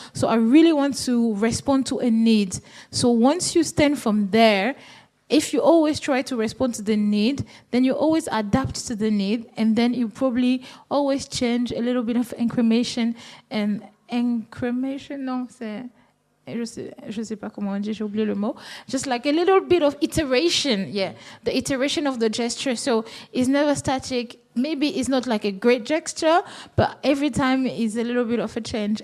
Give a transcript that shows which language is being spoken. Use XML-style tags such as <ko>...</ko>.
<en>So I really want to respond to a need. So once you stand from there, if you always try to respond to the need, then you always adapt to the need, and then you probably always change a little bit of incrementation and</en> <fr>non, c'est... Je sais pas comment on dit, j'ai oublié le mot.</fr> <en>Just like a little bit of iteration, the iteration of the gesture. So it's never static. Maybe it's not like a great gesture, but every time is a little bit of a change.</en>